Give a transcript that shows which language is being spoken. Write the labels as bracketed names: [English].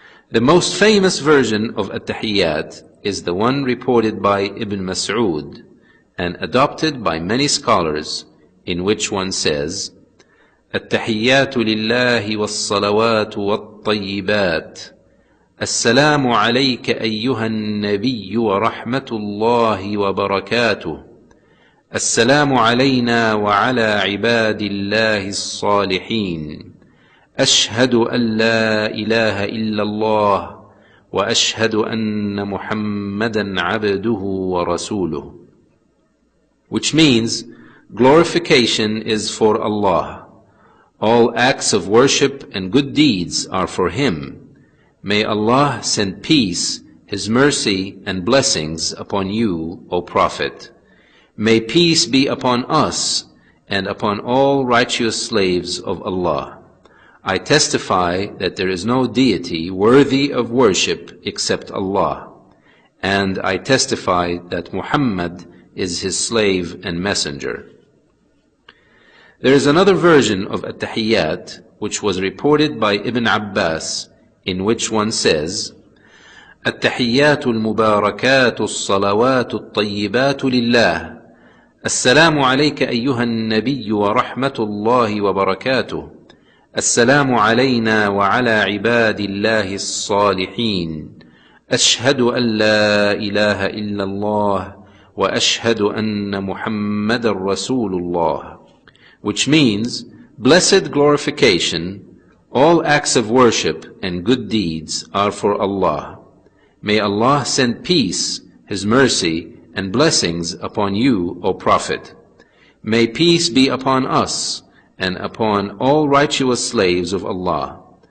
[English] The most famous version of at-tahiyyat is the one reported by Ibn Mas'ud and adopted by many scholars, in which one says, [Arabic] التحيات لله والصلوات والطيبات السلام عليك أيها النبي ورحمة الله وبركاته السلام علينا وعلى عباد الله الصالحين أشهد أن لا إله إلا الله وأشهد أن محمدا عبده ورسوله. [English] Which means, glorification is for Allah. All acts of worship and good deeds are for Him. May Allah send peace, His mercy and blessings upon you, O Prophet. May peace be upon us and upon all righteous slaves of Allah. I testify that there is no deity worthy of worship except Allah, and I testify that Muhammad is His slave and messenger. There is another version of At-Tahiyyat which was reported by Ibn Abbas, in which one says, [Arabic] التحيات المباركات الصلوات الطيبات لله السلام عليك أيها النبي ورحمة الله وبركاته السلام علينا وعلى عباد الله الصالحين أشهد أن لا إله إلا الله وأشهد أن محمد رسول الله. [English] Which means, blessed glorification, all acts of worship and good deeds are for Allah. May Allah send peace, His mercy, and blessings upon you, O Prophet. May peace be upon us and upon all righteous slaves of Allah.